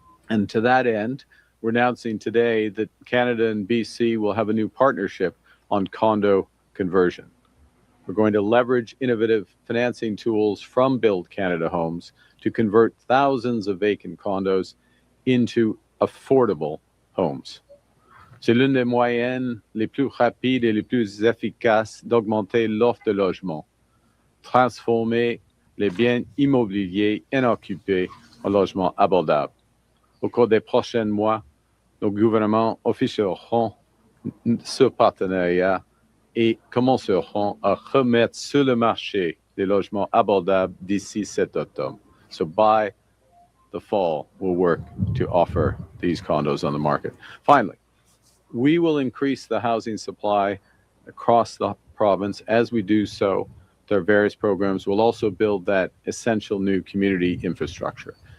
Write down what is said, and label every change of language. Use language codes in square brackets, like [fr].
[en] And to that end, we're announcing today that Canada and BC will have a new partnership on condo conversion. We're going to leverage innovative financing tools from Build Canada Homes to convert thousands of vacant condos into affordable homes. [fr] C'est l'une des moyens les plus rapides et les plus efficaces d'augmenter l'offre de logement, transformer les biens immobiliers inoccupés en logements abordables. Au cours des prochains mois, nos gouvernements officieront ce partenariat et commenceront à remettre sur le marché des logements abordables d'ici cet automne. [en] So by the fall, we'll work to offer these condos on the market. Finally, we will increase the housing supply across the province. As we do so, with our various programs, we'll also build that essential new community infrastructure.